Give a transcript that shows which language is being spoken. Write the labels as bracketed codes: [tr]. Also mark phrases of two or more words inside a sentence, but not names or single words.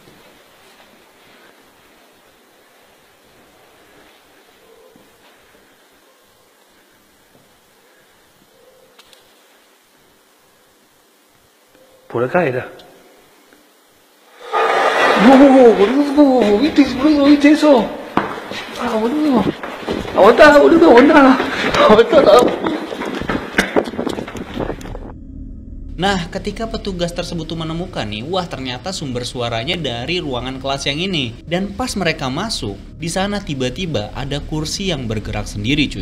[es] Por acá era. No, boludo, ¿viste eso? Boludo. Aguantá, boludo, aguantá. [id] Nah, ketika petugas tersebut tuh menemukan nih, wah ternyata sumber suaranya dari ruangan kelas yang ini. Dan pas mereka masuk, di sana tiba-tiba ada kursi yang bergerak sendiri, cuy.